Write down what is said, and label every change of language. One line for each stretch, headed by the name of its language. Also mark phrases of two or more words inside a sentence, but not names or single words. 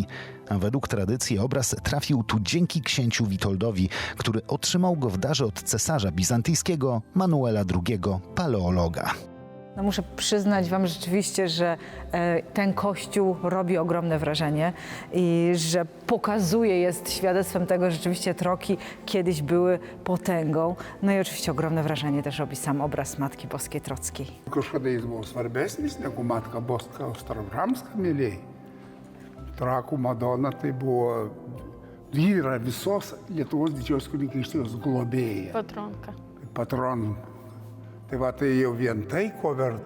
Polish: A według tradycji obraz trafił tu dzięki księciu Witoldowi, który otrzymał go w darze od cesarza bizantyjskiego Manuela II, paleologa. No muszę przyznać wam rzeczywiście, że ten kościół robi ogromne wrażenie i że pokazuje, jest świadectwem tego, że rzeczywiście Troki kiedyś były potęgą. No i oczywiście ogromne wrażenie też robi sam obraz Matki Boskiej Trockiej.
Lithuanian: Kažkada jis buvo svarbesnis negu Matka Boska Ostrogramska, mėlyjei. Trakų Madona tai buvo, ji yra visos Lietuvos didžiosios kunigaikštijos globėja.
Polish: Patronka. Patron.
Lithuanian: Tai va, tai jau vien tai, ko verta.